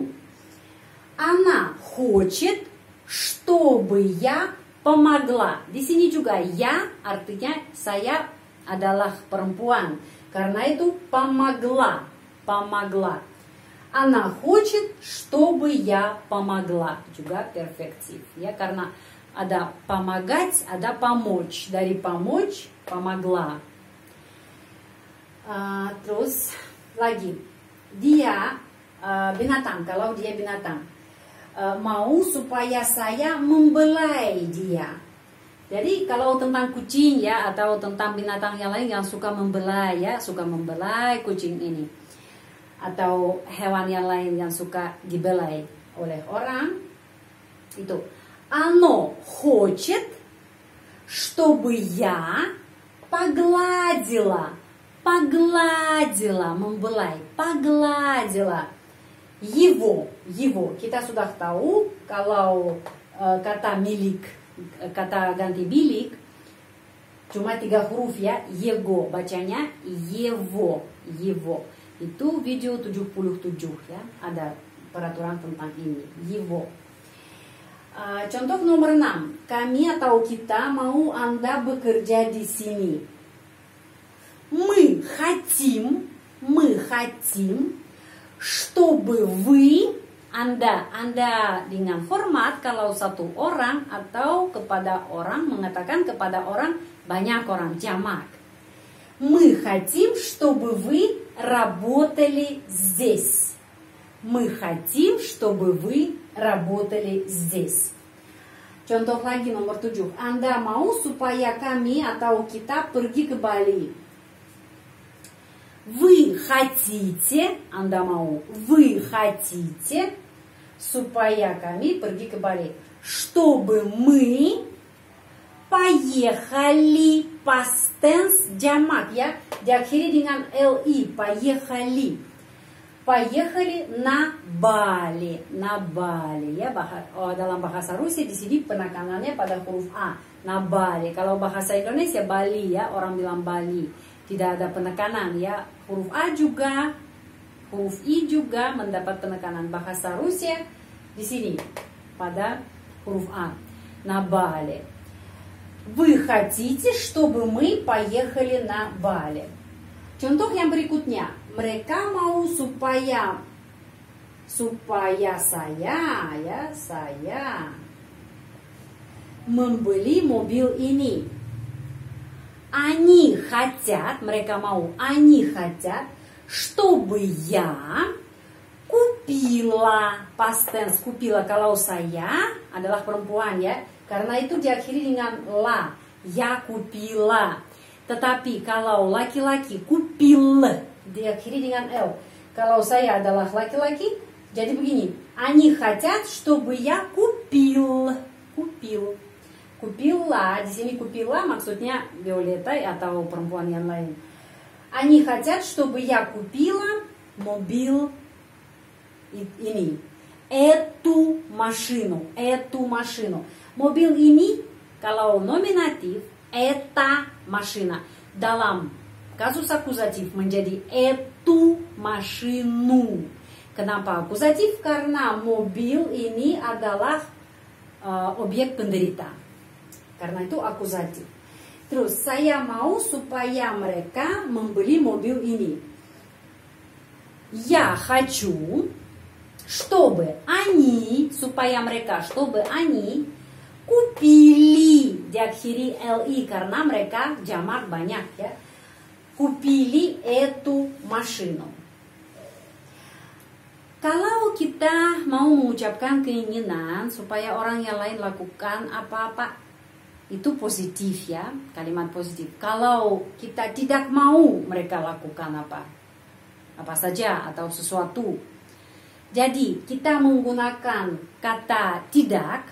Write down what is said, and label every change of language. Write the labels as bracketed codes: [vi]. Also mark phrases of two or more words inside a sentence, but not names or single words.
[ru] Она хочет, чтобы я помогла. [id] Di sini juga ya artinya saya adalah perempuan. Karena itu [ru] помогла, помогла. Она хочет, чтобы я помогла. [id] Juga perfektif, ya, karena ada помогать, ada помочь. [ru] Dari помочь, помогла. [id] Terus lagi, dia binatang, kalau dia binatang, mau supaya saya membelai dia. Jadi kalau tentang kucing, ya, atau tentang binatang yang lain yang suka membelai, ya, suka membelai kucing ini, atau hewan yang lain yang suka dibelai oleh orang, itu [ru] оно хочет, чтобы я погладила. [id] Pagladila, membelai, pagladila. [ru] Его. [id] Kita sudah tahu kalau kata milik, kata ganti milik, cuma 3 huruf, ya. Его, bacanya его. Itu video 77, ya. Ada peraturan tentang ini. Его. Contoh nomor 6. Kami atau kita mau Anda bekerja di sini. [ru] Мы хотим, чтобы вы, [id] Anda dengan hormat kalau satu orang atau kepada orang, mengatakan kepada orang, banyak orang, jamak. [ru] Мы хотим, чтобы вы работали здесь. Мы хотим, чтобы вы работали здесь. [id] Contoh lagi nomor 7. Anda mau supaya kami atau kita pergi ke Bali. [ru] Вы хотите, [id] Anda mau, [ru] вы хотите, [id] supaya kami pergi ke Bali. [ru] Чтобы мы поехали, [en] past tense [id] jamak, ya, diakhiri dengan li, поехали. [ru] Поехали на Bali, ya. [id] Dalam bahasa Rusia di sini penekanannya pada huruf A, na Bali. Kalau bahasa Indonesia Bali, ya, orang bilang Bali. Tidak ada penekanan, ya. Huruf A juga, huruf I juga mendapat penekanan. Bahasa Rusia di sini pada huruf A. [ru] На Bali. Вы хотите, чтобы мы поехали на Bali. [id] Contoh yang berikutnya, mereka mau supaya saya, ya, saya membeli mobil ini. [ru] Они хотят, [id] mereka mau, [ru] они хотят, чтобы я kupila, [en] past tense, [ru] kупила. [id] Kalau saya adalah perempuan, ya, karena itu diakhiri dengan la, ya kупила. Tetapi kalau laki-laki, kупил, diakhiri dengan l. Kalau saya adalah laki-laki, jadi begini, [ru] они хотят, чтобы я купил. [id] Kupila, di sini kupila maksudnya Violeta atau perempuan yang lain. [ru] Они хотят, чтобы я купила [id] mobil ini. [ru] Эту машину. [id] Mobil ini kalau nominatif, [ru] эта машина. [id] Dalam kasus akuzatif menjadi [ru] эту машину. [id] Kenapa akuzatif? Karena mobil ini adalah objek penderita. Karena itu akuzatif. Terus saya mau supaya mereka membeli mobil ini. [ru] Я хочу, чтобы они, [id] supaya mereka, [ru] чтобы они купили, [id] diakhiri li karena mereka jamak banyak, ya. [ru] Купили эту машину. [id] Kalau kita mau mengucapkan keinginan supaya orang yang lain lakukan apa-apa, itu positif, ya, kalimat positif. Kalau kita tidak mau mereka lakukan apa saja atau sesuatu, jadi kita menggunakan kata tidak.